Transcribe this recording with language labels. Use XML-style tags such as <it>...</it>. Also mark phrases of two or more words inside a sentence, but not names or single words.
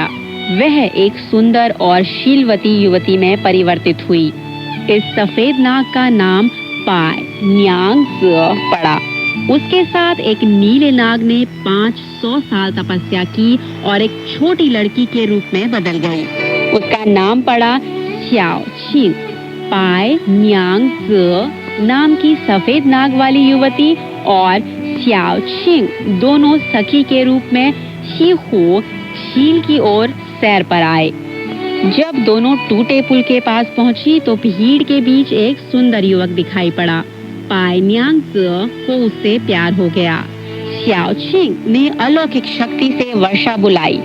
<hi>वह एक सुंदर और शीलवती युवती में परिवर्तित हुई। इस सफेद नाग का नाम पाई न्यांग पड़ा। उसके साथ एक नीले नाग ने 500 साल तपस्या की और एक छोटी लड़की के रूप में बदल गई। उसका नाम पड़ा xiao qing। पाई न्यांग नाम की सफेद नाग वाली युवती और xiao qing दोनों सखी के रूप में शीहो झील की ओर सैर पर आए। जब दोनों टूटे पुल के पास पहुंची तो भीड़ के बीच एक सुंदर युवक दिखाई पड़ा। पाई न्यांग को उससे प्यार हो गया। xiao qing ने अलौकिक शक्ति से वर्षा बुलाई।</hi>